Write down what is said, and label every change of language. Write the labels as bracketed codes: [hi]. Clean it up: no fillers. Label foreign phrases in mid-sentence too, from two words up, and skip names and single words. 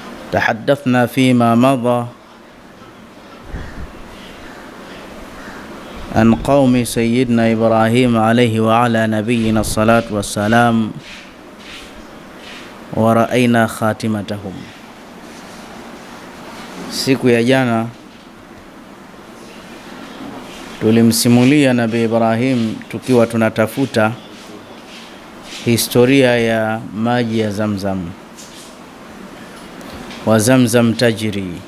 [ar] تحدثنا فيما مضى عن قوم سيدنا إبراهيم عليه وعلى نبينا الصلاة والسلام ورأينا خاتمتهم. [sw] Siku ya jana tulimsimulia Nabii Ibrahim tukiwa tunatafuta historia ya maji ya Zamzam, [ar] وزمزم تجري.